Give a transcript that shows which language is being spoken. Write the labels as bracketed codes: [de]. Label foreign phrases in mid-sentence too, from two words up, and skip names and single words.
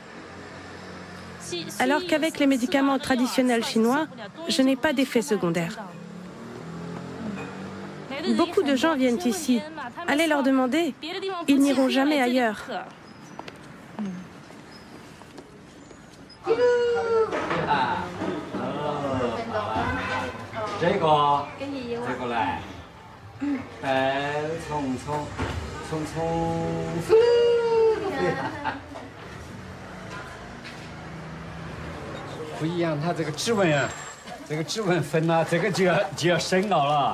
[fr] Alors qu'avec les médicaments traditionnels chinois, je n'ai pas d'effet secondaire. Beaucoup de gens viennent ici. Allez leur demander, ils n'iront jamais ailleurs. [zh] 这个来，匆匆，不一样，它这个指纹啊，这个指纹分了，这个就要深奥了。